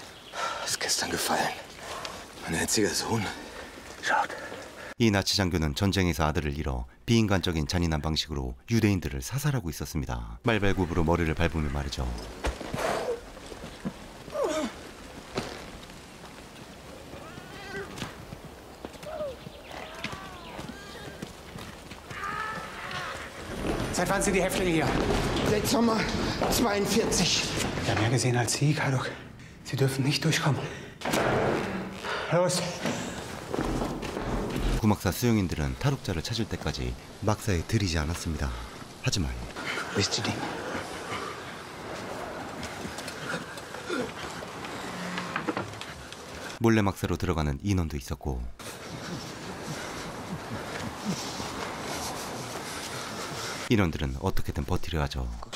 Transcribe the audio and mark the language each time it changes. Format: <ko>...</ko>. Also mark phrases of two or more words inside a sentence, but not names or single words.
<de>Ist gestern gefallen. Mein einziger Sohn. Schaut.</de> <ko>이 나치 장교는 전쟁에서 아들을 잃어 비인간적인 잔인한 방식으로 유대인들을 사살하고 있었습니다. 말발굽으로 머리를 밟으며 말이죠.</ko> <de>Seit wann sind die Häftlinge hier? Seit Sommer 42. Wir haben mehr gesehen als Sie, Kadok. Sie dürfen nicht durchkommen. Los!</de> <ko>구막사 수용인들은 탈옥자를 찾을 때까지 막사에 들이지 않았습니다. 하지만 몰래 막사로 들어가는 인원도 있었고 인원들은 어떻게든 버티려 하죠.</ko>